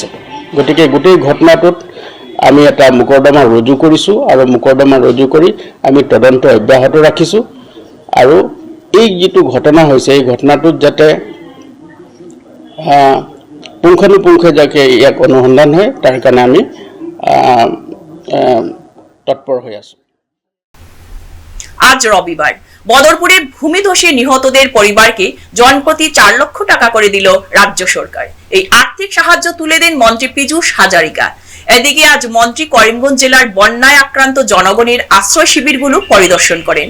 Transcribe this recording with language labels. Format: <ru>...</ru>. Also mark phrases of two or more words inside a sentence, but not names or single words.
<as>গতিকে গোটেই ঘটনাটোত আমি এটা মোকৰ্দমা ৰুজু কৰিছোঁ আৰু মোকৰ্দমা ৰুজু কৰি আমি তদন্ত অব্যাহত ৰাখিছোঁ আৰু এই যিটো ঘটনা হৈছে এই ঘটনাটোত যাতে পুংখানুপুংখে যাতে ইয়াক অনুসন্ধান হয় তাৰ কাৰণে আমি তৎপৰ হৈ আছোঁ।</as> <bn>আজ রবিবার বদরপুরে ভূমিধসে নিহতদের পরিবারকে জনপ্রতি 4 লক্ষ টাকা করে দিল রাজ্য সরকার। এই আর্থিক সাহায্য তুলে দেন মন্ত্রী পীযূষ হাজারিকা। এদিকে আজ মন্ত্রী করিমগঞ্জ জেলার বন্যায় আক্রান্ত জনগণের আশ্রয় শিবিরগুলো পরিদর্শন করেন।</bn>